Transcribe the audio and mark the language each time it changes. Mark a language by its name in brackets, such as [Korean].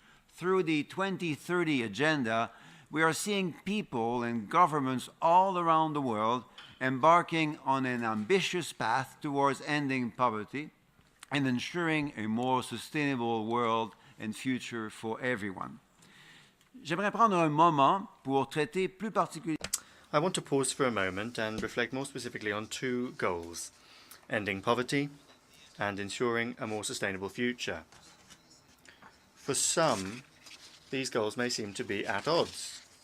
[English] Through the 2030 Agenda, we are seeing people and governments all around the world embarking on an ambitious path towards ending poverty and ensuring a more sustainable world and future for everyone. [French] J'aimerais prendre un moment pour traiter plus particulièrement. [English] I want to pause for a moment and reflect more specifically on two goals: ending poverty and ensuring a more sustainable future. For some, these goals may seem to be at odds.